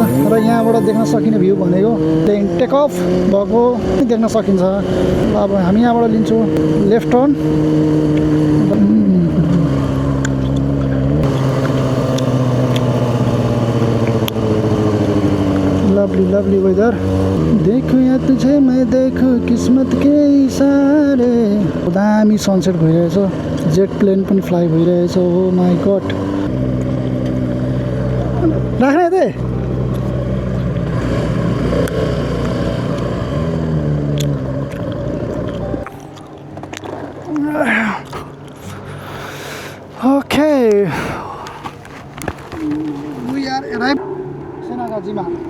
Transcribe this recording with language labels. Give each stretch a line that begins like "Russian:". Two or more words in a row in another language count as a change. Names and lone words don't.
Nepali: र यहाँबाट देख्न सकिने भ्यू भनेको
English: plane take off
Nepali: भएको देख्न सकिन्छ। अब हामी यहाँबाट लिन्छौँ
English: left turn. lovely weather.
Hindi: देखो या तुझे मैं देखो किस्मत के इशारे।
Nepali: दामी सनसेट भइरहेछ,
English: jet plane
Nepali: पनि फ्लाइ भइरहेछ।
English: oh my god,
Nepali: राख्ने यतै।
English: OK, we are arrive सेनाकाजीमा।